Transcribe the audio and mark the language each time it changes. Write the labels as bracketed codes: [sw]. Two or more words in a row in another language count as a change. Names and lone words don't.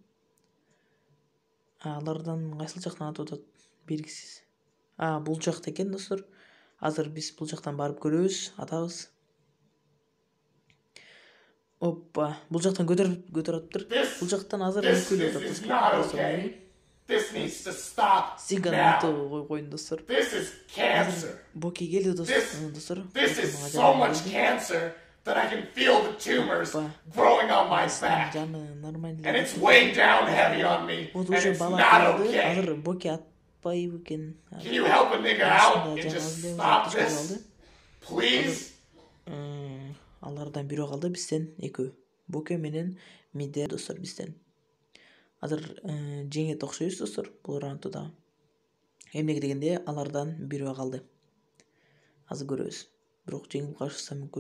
[ky] Алардан кайсыл жактан атып атат белгисиз. Бул жакта экен достор. Азыр биз бул жактан барып көрөбүз, атабыз. Оппа, бул жактан көтөрүптүр. Бул жактан азыр экөөлөп атат достор. [en] This needs to stop now. [ky] Койгон достор. [en] This is cancer. [ky] Боки келди достор. [en] This is so much cancer that I can feel the tumors growing on my back. And it's weighing down heavy on me. And it's not okay. [ky] Азыр Боки атпайбы экен. [en] Can you help a nigga out and just stop this? Please? [ky] Алардан бирөө калды, бизден экөө. Боки менен Мидер достор бизден. Азыр жеңет окшойбуз достор бул раундда да. Эмнеге дегенде алардан бирөө калды. Азыр көрөбүз. Бирок жеңип калышыбыз да мүмкүн.